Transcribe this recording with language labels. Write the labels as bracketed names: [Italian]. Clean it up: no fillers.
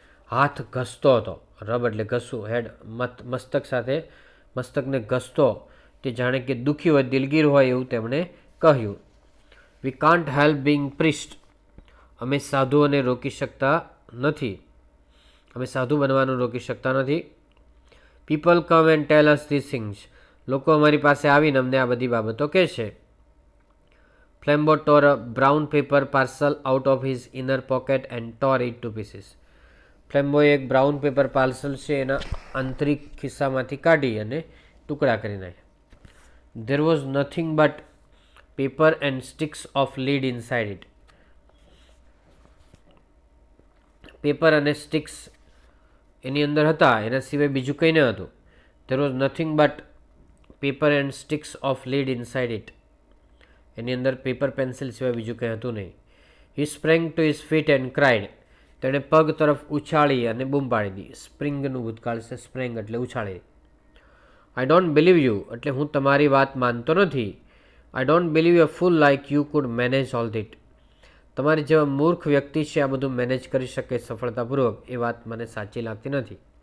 [Gujarati] હાથ ઘસતો હતો. રબ એટલે ઘસવું, હેડ મસ્તક સાથે મસ્તકને ઘસતો, તે જાણે કે દુઃખી હોય, દિલગીર હોય એવું તેમણે કહ્યું. [English] We can't help being priest. [Gujarati] અમે સાધુઓને રોકી શકતા નથી. અમે સાધુ બનવાનું રોકી શકતા નથી. [English] People come and tell us this things. [Gujarati] લોકો અમારી પાસે આવીને અમને આ બધી બાબતો કહે છે. [English] Flambeau tore a brown paper parcel out of his inner pocket and tore it to pieces. [Gujarati] ફ્લેમ્બોએ એક બ્રાઉન પેપર પાર્સલ છે એના આંતરિક ખિસ્સામાંથી કાઢી અને ટુકડા કરી નાખ્યા. [English] There was nothing but paper and sticks of lead inside it. [Gujarati] Paper અને સ્ટિક્સ એની અંદર હતા, એના સિવાય બીજું કંઈ ન હતું. [English] There was nothing but paper and sticks of lead inside it. [Gujarati] એની અંદર પેપર પેન્સિલ સિવાય બીજું કંઈ હતું નહીં. [English] He sprang to his feet and cried. [Gujarati] તેણે પગ તરફ ઉછાળી અને બૂમ પાડી દી. સ્પ્રિંગનું ભૂતકાળ છે, સ્પ્રેંગ એટલે ઉછાળી. [English] I don't believe you [Gujarati] એટલે હું તમારી વાત માનતો નથી. [English] I don't believe a fool like you could manage all that. [Gujarati] તમારી જેવા મૂર્ખ વ્યક્તિ છે આ બધું મેનેજ કરી શકે સફળતાપૂર્વક, એ વાત મને સાચી લાગતી નથી.